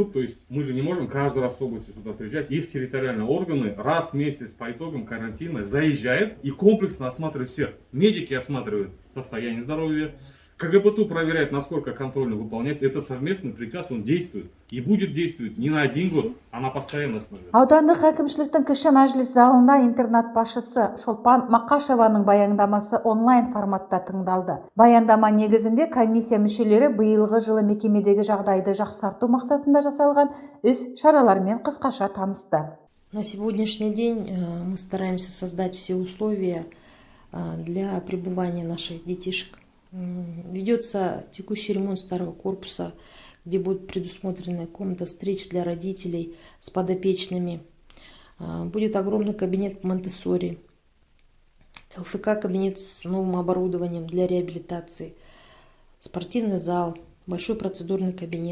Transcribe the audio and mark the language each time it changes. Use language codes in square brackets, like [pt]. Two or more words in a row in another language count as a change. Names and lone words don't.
[ru] То есть мы же не можем каждый раз с области сюда приезжать. Их территориальные органы раз в месяц по итогам карантина заезжают и комплексно осматривают всех. Медики осматривают состояние здоровья, КГБТУ проверяет, насколько контрольно выполняется. Это совместный приказ, он действует. И будет действовать не на 1 год, а на постоянной основе. [kk] Аудандық әкімшіліктің кіші мәжіліс залында интернат басшысы Шолпан Мақашеваның баяндамасы онлайн форматта тыңдалды. Баяндама негізінде комиссия мүшелері биылғы жылы мекемедегі жағдайды жақсарту мақсатында жасалған іс-шаралармен қысқаша танысты. [ru] На сегодняшний день мы стараемся создать все условия для пребывания наших детишек. Ведется текущий ремонт старого корпуса, где будет предусмотрена комната встреч для родителей с подопечными. Будет огромный кабинет Монтессори, ЛФК кабинет с новым оборудованием для реабилитации, спортивный зал, большой процедурный кабинет.